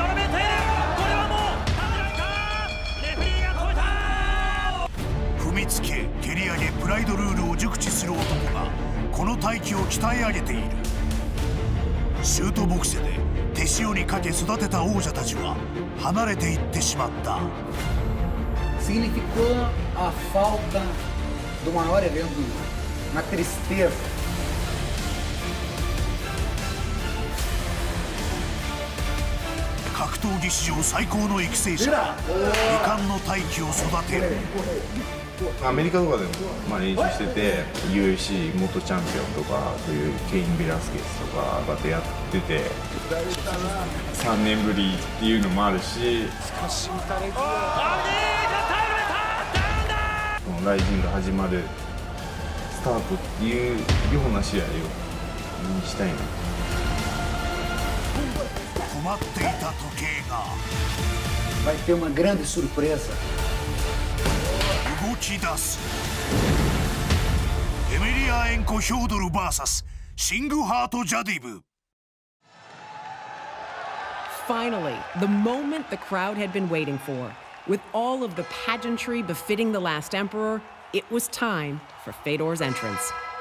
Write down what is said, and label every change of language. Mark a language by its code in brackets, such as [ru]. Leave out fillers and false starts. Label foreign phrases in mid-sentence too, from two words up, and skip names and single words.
[ja] 踏みつけ蹴り上げプライドルールを熟知する男がこの大器を鍛え上げているシュートボクセで手塩にかけ育てた王者たちは離れていってしまった [pt] Significou a falta do maior evento do mundo, uma tristeza. [ja] 格闘技史上最高の育成者が未完の大器を育てるアメリカとかでも練習してて UFC 元チャンピオンとかそういうケイン・ベラスケスとかとやってて3年ぶりっていうのもあるしこのライジンが始まるスタートっていうような試合を見したいな止まっていた時計が [pt] Vai ter uma grande surpresa. [ja] 動き出すエメリアエンコ・ヒョードル VS シングハート・ジャディブ [en] Finally, the moment the crowd had been waiting for. With all of the pageantry befitting the last emperor, it was time for Fedor's entrance.